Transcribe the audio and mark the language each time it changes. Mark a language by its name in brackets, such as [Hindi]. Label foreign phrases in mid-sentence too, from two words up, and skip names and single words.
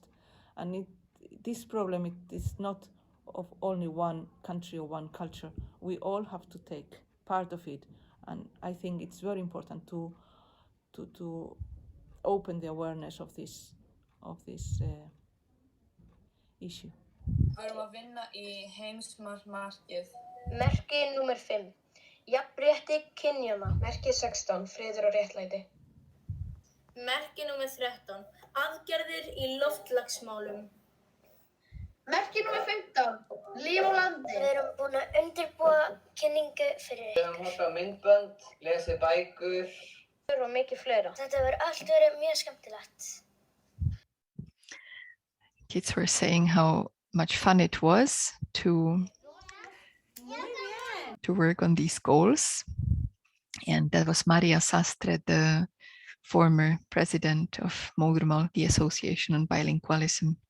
[English] And this problem, it is not of only one country or one culture. We all have to take part of it. And I think it's very important to open the awareness of this issue. [Icelandic] Við erum að vinna í heimsmarkið. Merki númer 5. Jafnrétti kynjanna. Merki 16. Friður og réttlæti. Merki númer 13. Aðgerðir í loftslagsmálum. Merki númer 15. Líf á landi. Við erum búin að undirbúa kynningu fyrir ykkur. Við erum horft á myndbönd, lesið bækur. Og mikið fleira. Þetta verður allt verið mjög skemmtilegt. [English] Kids were saying how much fun it was to work on these goals. And that was Maria Sastre, the former president of Modermal, the Association on Bilingualism.